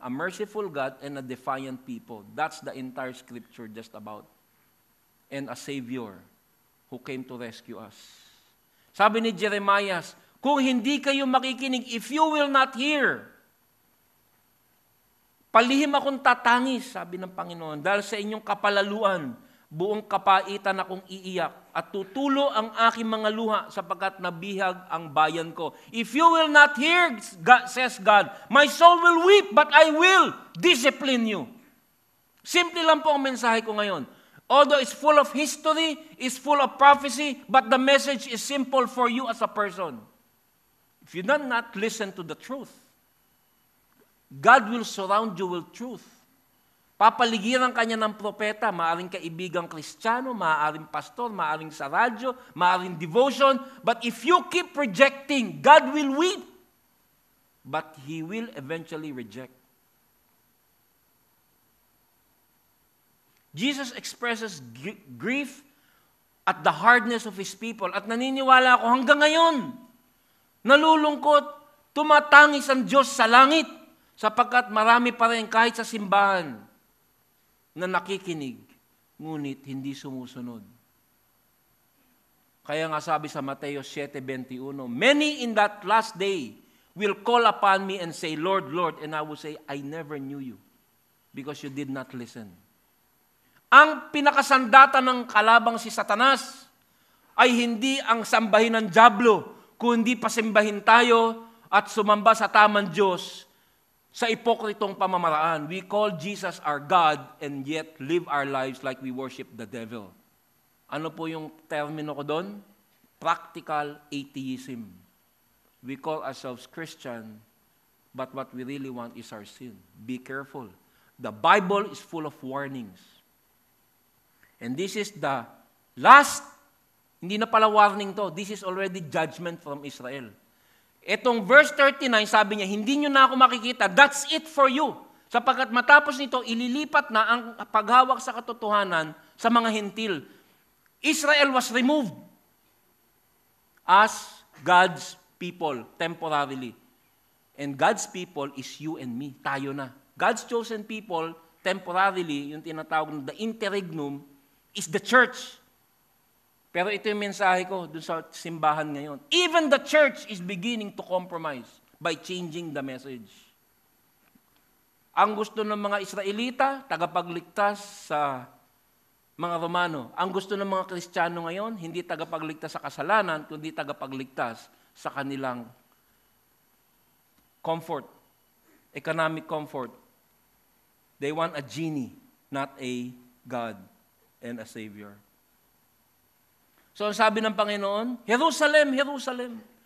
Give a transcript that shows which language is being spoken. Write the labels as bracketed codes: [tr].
[en] A merciful God and a defiant people. That's the entire scripture just about. And a Savior who came to rescue us. [tl] Sabi ni Jeremiah, kung hindi kayo makikinig, [en] if you will not hear, [tl] palihim akong tatangis, sabi ng Panginoon, dahil sa inyong kapalaluan, buong kapaitan akong iiyak, at tutulo ang aking mga luha sapagkat nabihag ang bayan ko. [en] If you will not hear, God, says God, my soul will weep, but I will discipline you. [tl] Simple lang po ang mensahe ko ngayon. [en] Although it's full of history, it's full of prophecy, but the message is simple for you as a person. If you do not listen to the truth, God will surround you with truth. [tl] Papaligiran kanya ng propeta, maaring kaibigang Kristiyano, maaring pastor, maaring sa radyo, maaring devotion, [en] but if you keep rejecting, God will weep, but He will eventually reject. Jesus expresses grief at the hardness of His people, [tl] at naniniwala ako hanggang ngayon, nalulungkot, tumatangis ang Diyos sa langit, sapagkat marami pa rin kahit sa simbahan, na nakikinig, ngunit hindi sumusunod. Kaya nga sabi sa Mateo 7:21, [en] many in that last day will call upon me and say, Lord, Lord, and I will say, I never knew you, because you did not listen. [tl] Ang pinakasandata ng kalabang si Satanas ay hindi ang sambahin ng dyablo, kundi pasimbahin tayo at sumamba sa tamang Diyos sa ipokritong pamamaraan. [en] We call Jesus our God and yet live our lives like we worship the devil. [tl] Ano po yung termino ko doon? [en] Practical atheism. We call ourselves Christian, but what we really want is our sin. Be careful. The Bible is full of warnings. And this is the last, [tl] hindi na pala warning to, [en] this is already judgment from Israel. [tl] Itong verse 39, sabi niya, hindi nyo na ako makikita, [en] that's it for you. [tl] Sapagkat matapos nito, ililipat na ang paghawak sa katotohanan sa mga hentil. [en] Israel was removed as God's people temporarily. And God's people is you and me, [tl] tayo na. [en] God's chosen people, temporarily, [tl] yung tinatawag na [en] the interregnum, is the church. [tl] Pero ito yung mensahe ko dun sa simbahan ngayon. [en] Even the church is beginning to compromise by changing the message. [tl] Ang gusto ng mga Israelita, tagapagligtas sa mga Romano. Ang gusto ng mga Kristiyano ngayon, hindi tagapagligtas sa kasalanan, kundi tagapagligtas sa kanilang comfort, economic comfort. [en] They want a genie, not a God and a Savior. [tl] So, ang sabi ng Panginoon, Jerusalem, Jerusalem.